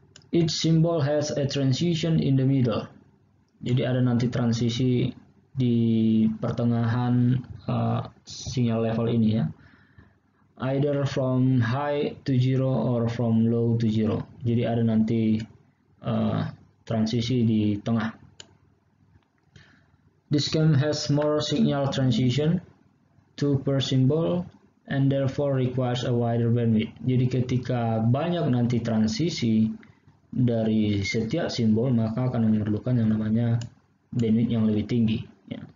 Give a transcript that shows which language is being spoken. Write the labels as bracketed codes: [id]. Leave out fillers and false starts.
[en] Each symbol has a transition in the middle. [id] Jadi ada nanti transisi di pertengahan sinyal level ini ya. [en] Either from high to zero or from low to zero. [id] Jadi ada nanti transisi di tengah. [en] This scheme has more signal transition, 2 per symbol, and therefore requires a wider bandwidth. [id] Jadi ketika banyak nanti transisi dari setiap simbol, maka akan memerlukan yang namanya bandwidth yang lebih tinggi. Ya.